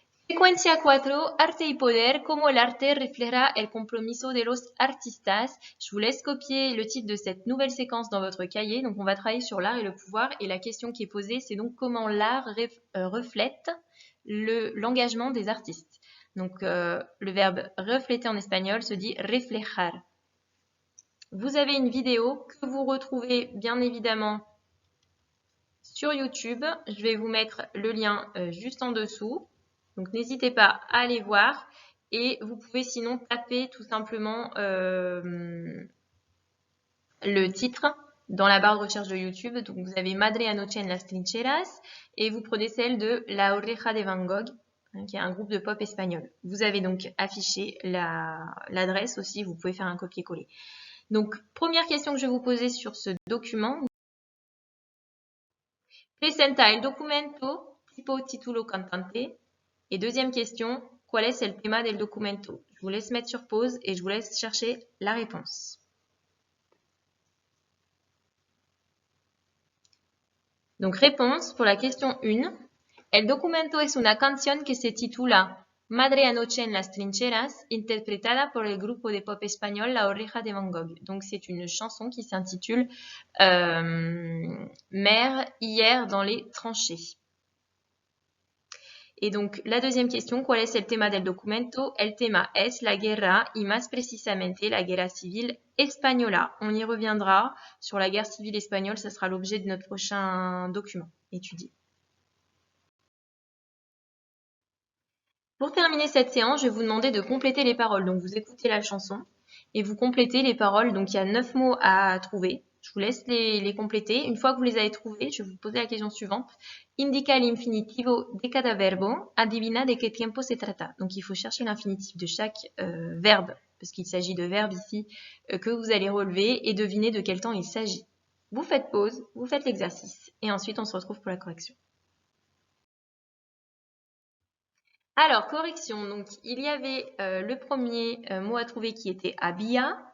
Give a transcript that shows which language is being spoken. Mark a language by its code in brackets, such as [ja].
[es] Secuencia 4, arte y poder, cómo el arte refleja el compromiso de los artistas. [fr] Je vous laisse copier le titre de cette nouvelle séquence dans votre cahier. Donc, on va travailler sur l'art et le pouvoir. Et la question qui est posée, c'est donc comment l'art reflète l'engagement des artistes. Donc, le verbe refléter en espagnol se dit reflejar. Vous avez une vidéo que vous retrouvez bien évidemment sur YouTube. Je vais vous mettre le lien juste en dessous. Donc, n'hésitez pas à aller voir. Et vous pouvez sinon taper tout simplement le titre dans la barre de recherche de YouTube. Donc, vous avez Madre Anoche en las trincheras et vous prenez celle de La Oreja de Van Gogh, qui est un groupe de pop espagnol. Vous avez donc affiché l'adresse aussi. Vous pouvez faire un copier-coller. Donc, première question que je vais vous poser sur ce document. [es] Presenta el documento tipo título cantante. [fr] Et deuxième question, [es] ¿cuál es el tema del documento? [fr] Je vous laisse mettre sur pause et je vous laisse chercher la réponse. Donc, réponse pour la question 1. [es] El documento es una canción que se titula Madre Anoche en las trincheras, interpretada por el grupo de pop espagnol La Oreja de Van Gogh. [fr] Donc, c'est une chanson qui s'intitule Mère hier dans les tranchées. Et donc, la deuxième question, [es] ¿cuál es el tema del documento? El tema es la guerra y más precisamente la guerra civile española. [fr] On y reviendra sur la guerre civile espagnole, ça sera l'objet de notre prochain document étudié. Pour terminer cette séance, je vais vous demander de compléter les paroles. Donc, vous écoutez la chanson et vous complétez les paroles. Donc, il y a 9 mots à trouver. Je vous laisse les compléter. Une fois que vous les avez trouvés, je vais vous poser la question suivante. [es] Indica el infinitivo de cada verbo. Adivina de qué tiempo se trata. [fr] Donc, il faut chercher l'infinitif de chaque verbe, parce qu'il s'agit de verbes ici que vous allez relever et deviner de quel temps il s'agit. Vous faites pause, vous faites l'exercice et ensuite on se retrouve pour la correction. Alors, correction. Donc, il y avait le premier mot à trouver qui était había.